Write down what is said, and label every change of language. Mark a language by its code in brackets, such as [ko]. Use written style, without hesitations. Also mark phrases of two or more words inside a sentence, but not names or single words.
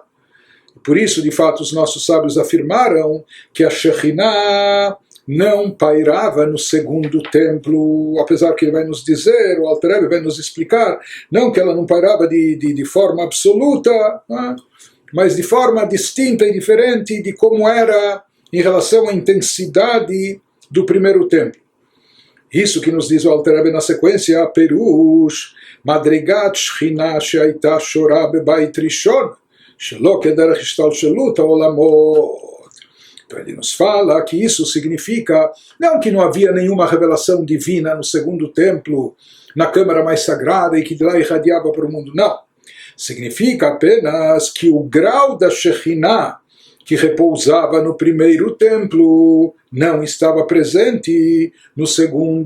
[pt] Por isso, de fato, os nossos sábios afirmaram que a Shekhinah não pairava no segundo templo, apesar que ele vai nos dizer, o Alter Rebbe vai nos explicar, não que ela não pairava de forma absoluta, mas de forma distinta e diferente de como era em relação à intensidade do primeiro templo. Isso que nos diz o Alter Rebbe na sequência, [he] פירוש, מדרגת שכינה שהייתה שורה בבית ראשון, שלא כדרך השתלשלות העולמות. [pt] Então ele nos fala que isso significa, não que não havia nenhuma revelação divina no segundo templo, na câmara mais sagrada e que de lá irradiava para o mundo, não. Significa apenas que o grau da Shekhinah que repousava no primeiro templo não estava presente no segundo.